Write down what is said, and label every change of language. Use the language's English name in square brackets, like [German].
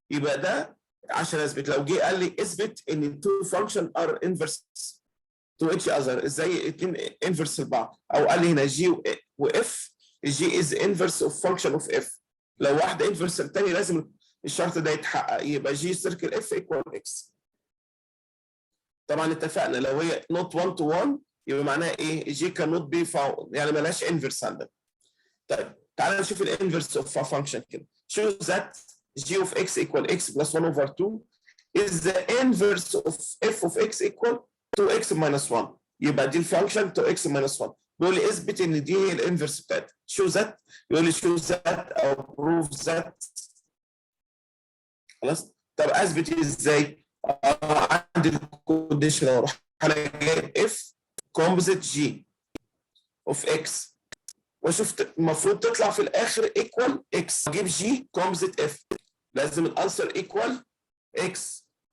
[Arabic] يبقى ده عشان اثبت. لو جه قال لي اثبت ان تو فانكشن ار انفرس تو اتش اذر ازاي الاثنين انفرس لبعض، او قال لي هنا جي واف جي از انفرس اوف فانكشن اوف اف. لو واحده انفرس الثانيه لازم الشرط ده يتحقق يبقى جي سيركل اف ايكوال اكس. طبعا اتفقنا لو هي نوت 1 تو 1 يبقى معناها ايه؟ جي كان نوت بي فاوند، يعني مالهاش انفرس عندنا. طيب تعالى نشوف الانفرس اوف فانكشن كده. [English] show that g of x equal x plus 1 over 2 is the inverse of f of x equal to x minus 1. [Arabic] يبقى دي الفانكشن [English] to x minus 1. [Arabic] بيقول لي اثبت ان دي هي الانفرس بتاعتها. [English] show that، [Arabic] يقول لي [English] show that او prove that. [Arabic] خلاص؟ طب اثبت ازاي؟ عندي الكونديشن اروح انا جايب اف كومبوزيت جي اوف اكس واشوف المفروض تطلع في الاخر ايكوال اكس. اجيب جي كومبوزيت اف لازم الانسر ايكوال اكس.